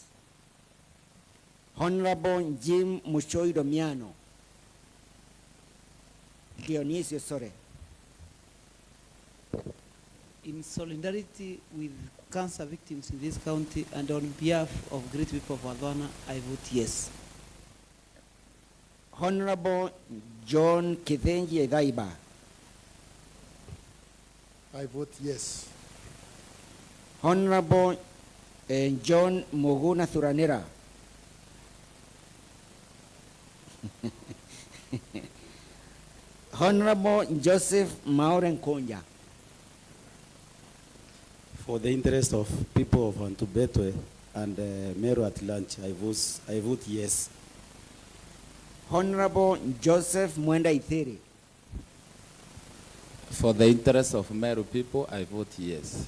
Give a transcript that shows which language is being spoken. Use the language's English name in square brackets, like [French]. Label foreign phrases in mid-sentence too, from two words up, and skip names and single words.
[English] Honorable Jim Muchoi Domiano. Dionisio, sorry. In solidarity with cancer victims in this county and on behalf of great people of Wadwana, I vote yes. Honorable John Kithenji Edaiba. I vote yes. Honorable John Moguna Thuranera. Honorable Joseph Mauren Konya. For the interest of people of Antubetwe and Meru at large, I vote yes. Honorable Joseph Mwenda Ithiri. For the interest of Meru people, I vote yes.